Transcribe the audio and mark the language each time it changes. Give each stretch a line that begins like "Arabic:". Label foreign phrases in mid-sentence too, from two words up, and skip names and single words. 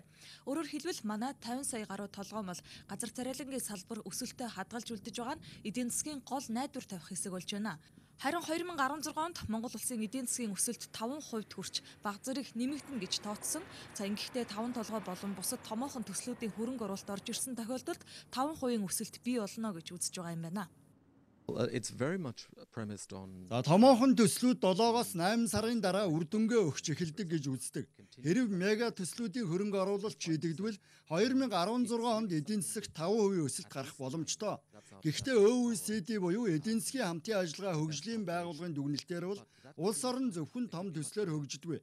Mongolian: Өөрөөр хэлбэл манай 50 сая гаруй толгоймол газар тариалангийн салбар өсөлтөд хадгалж үлдэж байгаа нь эдийн засгийн гол найдвар тавих хэсэг болж байна. Харин 2016 онд Монгол улсын эдийн засгийн өсөлт 5% хүрч баг зэрэг нэмэгдэнэ гэж тооцсон. За ингэхдээ 5 толгой болон бусад томоохон төслүүдийн хөрөнгө оруулалт орж ирсэн тохиолдолд 5% өсөлт бий болно гэж үзэж байгаа юм байна.
English: It's very much premised on
Mongolian: томоохон төслүүд 7-оос 8 сарын дараа үр дүнгээ өгч эхэлдэг гэж үздэг. Хэрв мега төслүүдийн хөрөнгө оруулалт шийдэгдвэл 2016 онд эдийн засагт 5% өсөлт гарах боломжтой. Гэхдээ OECD буюу эдийн засгийн хамтын ажиллагаа хөгжлийн байгууллагын дүгнэлтээр бол улс орн зөвхөн том төслөөр хөгждөггүй.